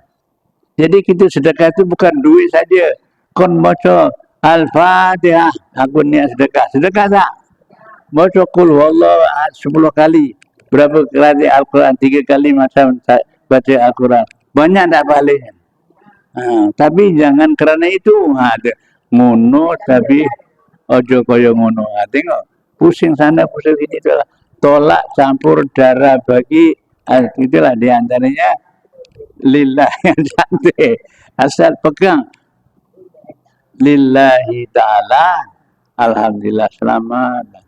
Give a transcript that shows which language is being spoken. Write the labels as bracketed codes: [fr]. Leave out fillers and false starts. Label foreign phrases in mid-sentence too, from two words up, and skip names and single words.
[ms] Jadi kita sedekah itu bukan duit saja. Kon baca Al-Fatihah, aku niat sedekah. Sedekah tak? Baca [ar] قل هو الله أحد [ms] 10 kali. Berapa kali Al-Quran? 3 kali masa baca Al-Quran. Banyak tak pahalanya? Tapi jangan kerana itu. [jv] Ngono tapi ojo koyo ngono. [ms] Tengok. Pusing sana, pusing sini. Itulah. Tolak campur darah bagi. Itulah diantaranya. Lillah yang cantik. Asal pegang. [ar] لله تعالى. [ms] Alhamdulillah selamat.